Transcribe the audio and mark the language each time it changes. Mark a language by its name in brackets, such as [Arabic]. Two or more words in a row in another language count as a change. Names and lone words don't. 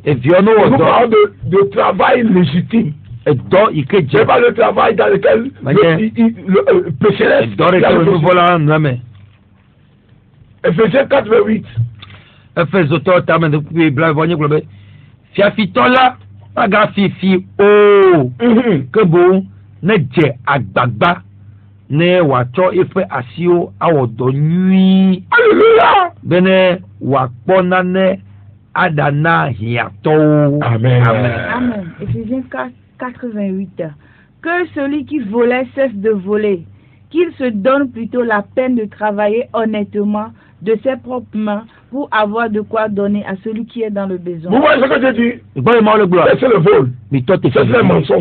[French] Nous parlons de travail légitime. C'est pas le travail dans lequel le pécheresse. Verset 4, verset 8. [Ewe] Ne je agbagba ne watsɔ eƒe asiwo awɔ dɔ nyui. [French] Alléluia. [Ewe] Bene wakpɔ nane aɖana hiãtɔwo. [French] Amen. Amen. Éphésiens 4:88. Que celui qui volait cesse de voler, qu'il se donne plutôt la peine de travailler honnêtement de ses propres mains pour avoir de quoi donner à celui qui est dans le besoin. Vous voyez ce que je dis? C'est le vol. C'est le mensonge.